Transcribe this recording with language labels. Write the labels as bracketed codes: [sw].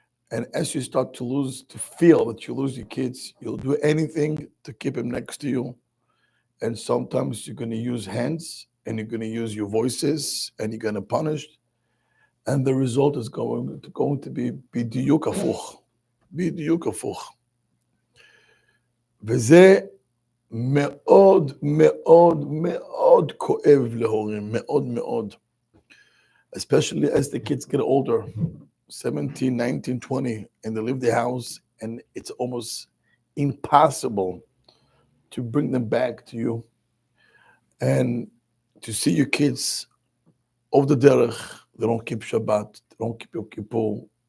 [en] And as you start to feel that you lose your kids, you'll do anything to keep them next to you. And sometimes you're going to use hands, and you're going to use your voices, and you're going to punish. And the result is going to be [he] בדיוק הפוך. בדיוק הפוך. וזה מאוד מאוד מאוד כואב להורים, מאוד מאוד. [en] Especially as the kids get older, 17, 19, 20, and they leave the house, and it's almost impossible to bring them back to you. And to see your kids off the derech, they don't keep Shabbat, they don't keep Yom Kippur.